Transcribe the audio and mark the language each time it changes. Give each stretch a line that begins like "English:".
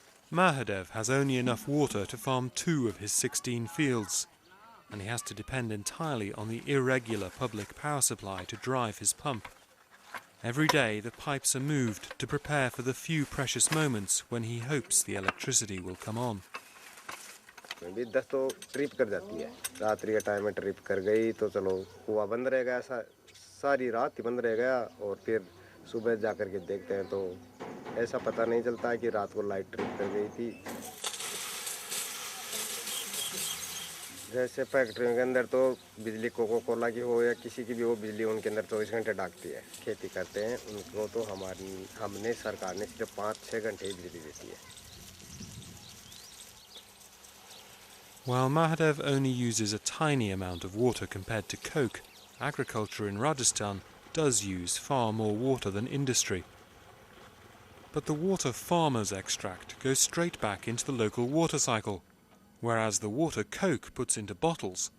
English: Mahadev has only enough water to farm 2 of his 16 fields, and he has to depend entirely on the irregular public power supply to drive his pump. Every day the pipes are moved to prepare for the few precious moments when he hopes the electricity will come on.
Hindi: 10 तो trip कर जाती है. रात्रि के time में trip कर गई तो चलो कुआं बंद रह गया, सारी रात ही बंद रह गया और फिर सुबह जाकर के देखते हैं तो ऐसा पता नहीं चलता कि रात को लाइट ट्रिप कर गई थी. जैसे फैक्ट्रियों के अंदर तो बिजली कोका कोला की हो या किसी की भी हो, बिजली उनके अंदर 24 घंटे डाकती है. खेती करते हैं उनको तो हमने सरकार ने सिर्फ 5-6 घंटे ही बिजली देती है.
English: While Mahadev only uses a tiny amount of water compared to Coke, agriculture in Rajasthan does use far more water than industry. But the water farmers extract goes straight back into the local water cycle, whereas the water Coke puts into bottles